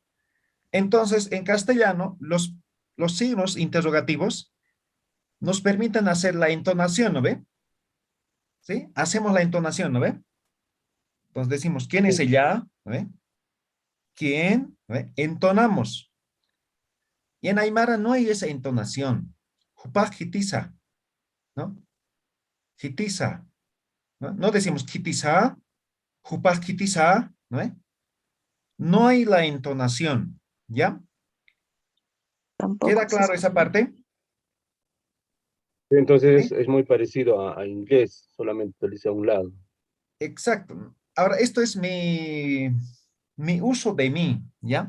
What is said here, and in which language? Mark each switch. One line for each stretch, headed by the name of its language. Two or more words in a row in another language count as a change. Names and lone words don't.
Spanish: Entonces, en castellano, los signos interrogativos nos permiten hacer la entonación, ¿no ve? ¿Sí? Hacemos la entonación, ¿no ve? Entonces decimos, ¿quién es ella? ¿No ve? ¿Quién? ¿No ve? Entonamos. Y en Aymara no hay esa entonación.
Aymara: Jupaj jitiza,
Spanish: ¿no? Jitiza, ¿no? No decimos jitiza,
Aymara: jupaj jitiza,
Spanish: ¿no ve? No hay la entonación, ¿ya? ¿Queda claro esa parte? Entonces es muy parecido a inglés, solamente utiliza un lado. Exacto. Ahora, esto es mi uso de mí, ¿ya?